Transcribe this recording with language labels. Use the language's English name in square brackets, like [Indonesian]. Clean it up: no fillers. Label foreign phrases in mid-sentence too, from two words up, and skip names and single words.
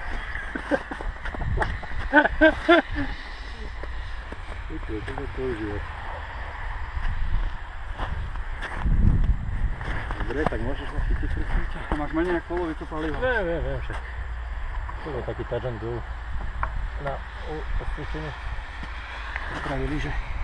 [Slovak] Čo to používať. Dobre, tak môžeš ma chytiť prísniť. A máš menej ako polovicu paliva. Viem však. To bol taký [English] touch and go [Slovak] na osvietenie. Spravili, že?